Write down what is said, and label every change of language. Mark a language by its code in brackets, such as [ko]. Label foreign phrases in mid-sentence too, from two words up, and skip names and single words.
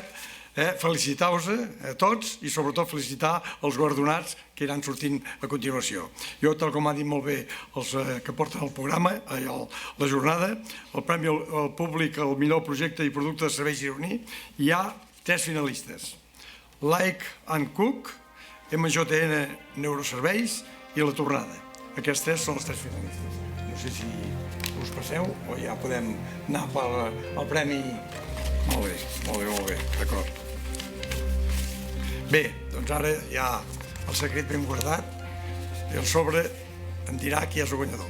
[ca] Felicitar-vos a tots i sobretot felicitar els guardonats que iran sortint a continuació. Jo, tal com ha dit molt bé els que porten el programa, la jornada, el Premi al Públic al millor projecte i producte de servei gironí, hi ha 3 finalistes: Like and Cook, MJN Neuroserveis i La Tornada. Aquests 3 són els 3 finalistes. No sé si us passeu o ja podem anar pel premi. Molt bé, d'acord. Bé, doncs ara hi ha el secret ben guardat i el sobre em dirà qui és el guanyador.